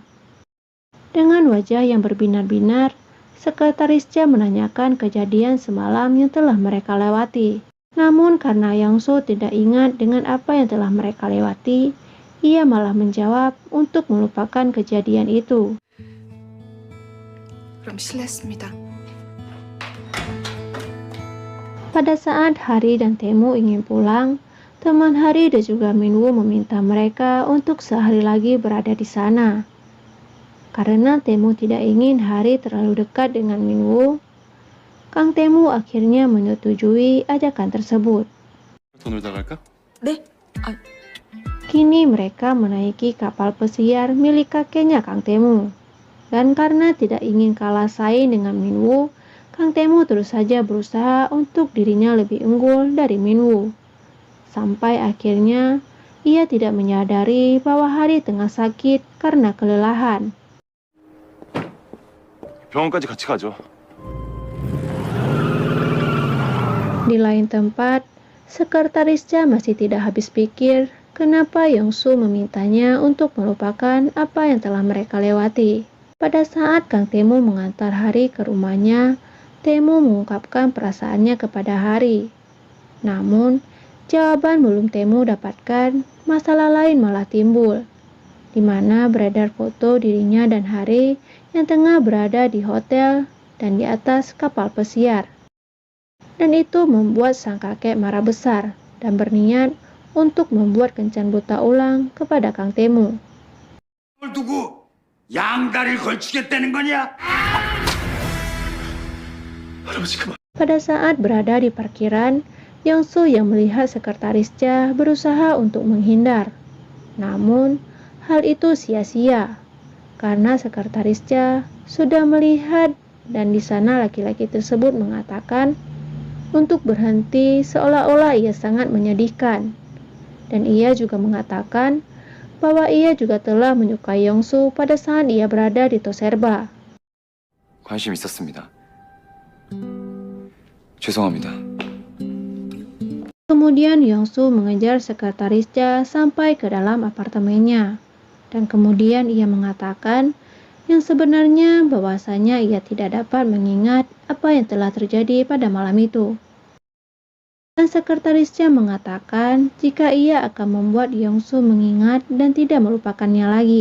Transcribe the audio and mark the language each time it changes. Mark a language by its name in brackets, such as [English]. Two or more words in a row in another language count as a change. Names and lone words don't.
[Indonesian] Dengan wajah yang berbinar-binar, sekretarisnya menanyakan kejadian semalam yang telah mereka lewati. Namun karena Yong-soo tidak ingat dengan apa yang telah mereka lewati, ia malah menjawab untuk melupakan kejadian itu. [Korean] 그럼 실례했습니다. [Indonesian] Pada saat Hari dan Tae-moo ingin pulang, teman Hari dan juga Minwoo meminta mereka untuk sehari lagi berada di sana. Karena Tae-moo tidak ingin Hari terlalu dekat dengan Minwoo, Kang Tae-moo akhirnya menyetujui ajakan tersebut. [Korean] 더 놀다 갈까? 네? 아, [Indonesian] Kini mereka menaiki kapal pesiar milik kakeknya Kang Tae-moo. Dan karena tidak ingin kalah saing dengan Minwoo, Kang Tae-moo terus saja berusaha untuk dirinya lebih unggul dari Minwoo. Sampai akhirnya ia tidak menyadari bahwa Hari tengah sakit karena kelelahan. [Korean] 병원까지 같이 가죠. [Indonesian] Di lain tempat, sekretarisnya masih tidak habis pikir kenapa Yong-soo memintanya untuk melupakan apa yang telah mereka lewati. Pada saat Kang Tae-moo mengantar Hari ke rumahnya, Tae-moo mengungkapkan perasaannya kepada Hari. Namun, jawaban belum Tae-moo dapatkan, masalah lain malah timbul, di mana beredar foto dirinya dan Hari yang tengah berada di hotel dan di atas kapal pesiar. Dan itu membuat sang kakek marah besar dan berniat untuk membuat kencan buta ulang kepada Kang Tae-moo. [Korean] 뭘 두고 양다리를 걸치겠다는 거냐? 할아버지 그만. [Indonesian] Pada saat berada di parkiran, Yong-soo yang melihat sekretarisnya berusaha untuk menghindar. Namun, hal itu sia-sia karena sekretarisnya sudah melihat dan di sana laki-laki tersebut mengatakan untuk berhenti seolah-olah ia sangat menyedihkan. Dan ia juga mengatakan bahwa ia juga telah menyukai Yong-soo pada saat ia berada di Toserba. [Korean] 관심 있었습니다. 죄송합니다. [Indonesian] Kemudian Yong-soo mengejar sekretarisnya sampai ke dalam apartemennya. Dan kemudian ia mengatakan yang sebenarnya bahwasanya ia tidak dapat mengingat apa yang telah terjadi pada malam itu. Dan sekretarisnya mengatakan jika ia akan membuat Yong-soo mengingat dan tidak melupakannya lagi.